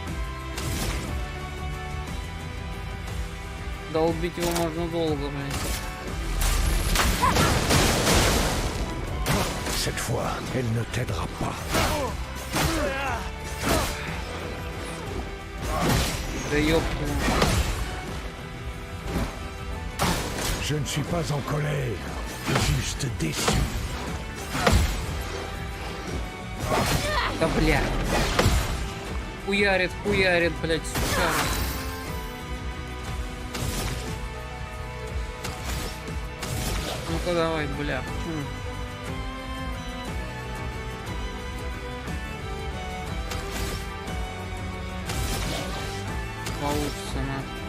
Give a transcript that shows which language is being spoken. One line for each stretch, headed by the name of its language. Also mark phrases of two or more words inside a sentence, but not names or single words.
Russian: Долбить его можно долго, блядь.
French: Cette fois, elle ne t'aidera pas.
Russian: Да ёпта.
French: Je ne suis pas en colère, juste déçu.
Russian: Да бля. Хуярит, хуярит, блядь, сучара. Ну-ка давай, бля. Получится, на.